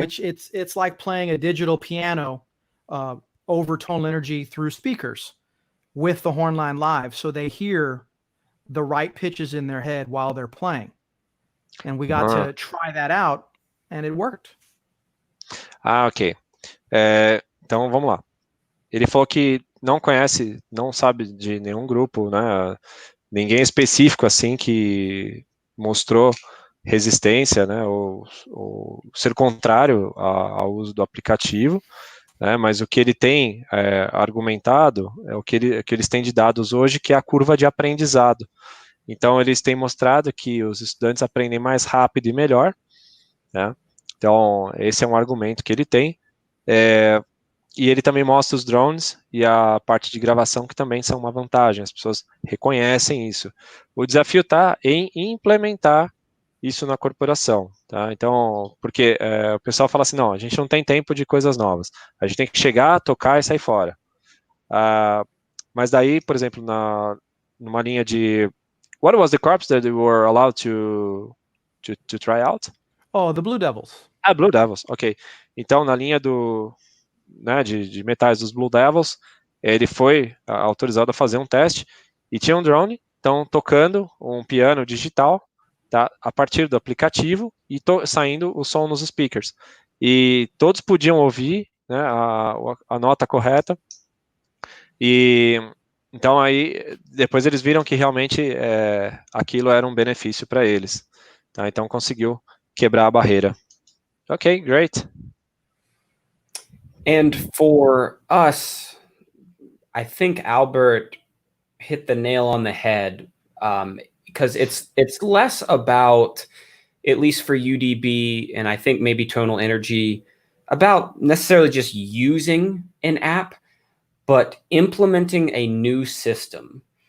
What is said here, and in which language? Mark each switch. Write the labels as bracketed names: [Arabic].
[English] which it's like playing a digital piano over Tonal Energy through speakers with the horn line live, so they hear the right pitches in their head while they're playing. And we got to try that out, and it worked. [Portuguese] Ah, ok. Então, vamos lá. Ele falou que não conhece, não sabe de nenhum grupo, né? Ninguém específico, assim, que mostrou resistência, né? Ou ser contrário ao uso do aplicativo, né? Mas o que ele tem argumentado é o que eles têm de dados hoje, que é a curva de aprendizado. Então, eles têm mostrado que os estudantes aprendem mais rápido e melhor, né? Então, esse é um argumento que ele tem. E ele também mostra os drones e a parte de gravação, que também são uma vantagem, as pessoas reconhecem isso. O desafio está em implementar isso na corporação, tá? Então, porque o pessoal fala assim, não, a gente não tem tempo de coisas novas, a gente tem que chegar, tocar e sair fora. Mas daí, por exemplo, numa linha de... [English] What was the corps that you were allowed to try out? Oh, the Blue Devils. Ah, Blue Devils, ok. [Portuguese] Então, na linha de metais dos Blue Devils, ele foi autorizado a fazer um teste e tinha um drone, então tocando um piano digital, tá, a partir do aplicativo e saindo o som nos speakers. E todos podiam ouvir, né, a nota correta. E então aí depois eles viram que realmente aquilo era um benefício para eles. Tá? Então conseguiu quebrar a barreira. [English] Ok, great. And for us, I think Albert hit the nail on the head, because it's less about, at least for UDB, and I think maybe Tonal Energy, about necessarily just using an app, but implementing a new system.